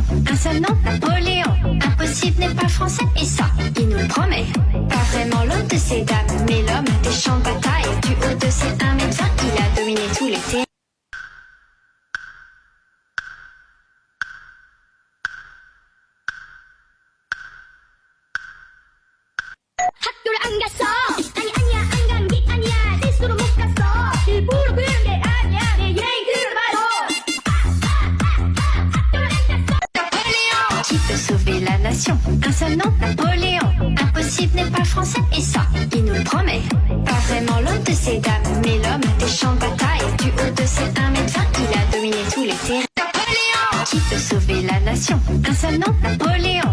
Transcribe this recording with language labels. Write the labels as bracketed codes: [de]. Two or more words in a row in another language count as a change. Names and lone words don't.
[fr] Un seul nom, Napoléon. Impossible n'est pas français et ça, il nous le promet. Pas vraiment l'homme de ces dames, mais l'homme des champs de bataille. Du haut de ses 1m20, il a dominé tous les terrains. [ko] 학교를 안 갔어. 아니야 안 간 게 아니야. 실수로 못 갔어. 일부러 그런 게 아니야. 내 여행 들어봐도. 학교를 안 갔어. [fr] Qui peut sauver la nation? Un seul nom, Napoléon. Impossible n'est pas français et ça, il nous le promet. Pas vraiment l'homme de ces dames, mais l'homme des champs de bataille. Du haut de ses 1m20, il a dominé tous les terrains. Qui peut sauver la nation? Un seul nom, Napoléon.